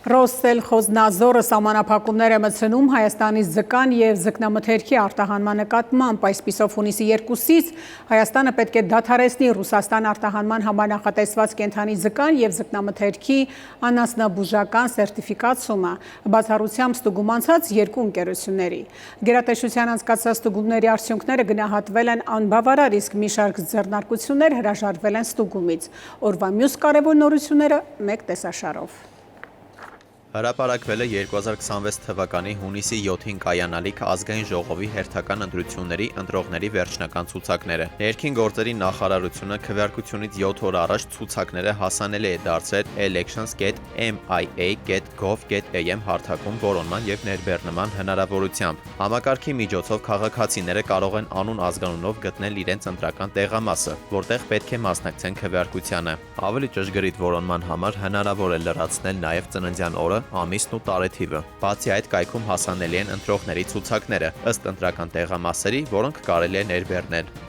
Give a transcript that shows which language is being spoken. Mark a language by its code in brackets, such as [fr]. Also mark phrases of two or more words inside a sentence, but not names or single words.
[hy] Ռոստելխոզնազորը սահմանափակումներ է մտցնում Հայաստանի ձկան և ձկնամթերքի արտահանման նկատմամբ, այսպիսով հունիսի 2-ից Հայաստանը պետք է դադարեցնի Ռուսաստան արտահանման համար նախատեսված կենդանի ձկան և ձկնամթերքի անասնաբուժական սերտիֆիկացումը, բացառությամբ ստուգում անցած երկու ընկերությունների։ Գերատեսչության անցկացրած ստուգումների արդյունքները գնահատվել են անբավարար, իսկ մի շարք ձեռնարկություններ հրաժարվել են ստուգումից։ Օրվա մյուս կարևոր նորությունները մեկ տեսաշարով։ Հրապարակվել է 2026 թվականի հունիսի 7-ին կայանալիք ազգային ժողովի հերթական ընտրությունների ընտրողների վերջնական ցուցակները։ Ներքին գործերի նախարարությունը քվեարկությունից 7 օր առաջ ցուցակները հասանելի է դարձրել elections.mia.gov.am հարթակում որոնման եւ ներբեռնման հնարավորությամբ։ Համակարգի միջոցով քաղաքացիները կարող են անուն ազգանունով գտնել իրենց ընտրական տեղամասը, որտեղ պետք է մասնակցեն քվեարկությանը։ Ավելի ճշգրիտ որոնման համար հնարավոր է լրացնել նաեւ ծննդյան օրը, ամիսն ու տարեթիվը։ Բացի այդ, կայքում հասանելի են ընտրողների ցուցակները ըստ ընտրական տեղամասերի, որոնք կարելի է ներբեռնել։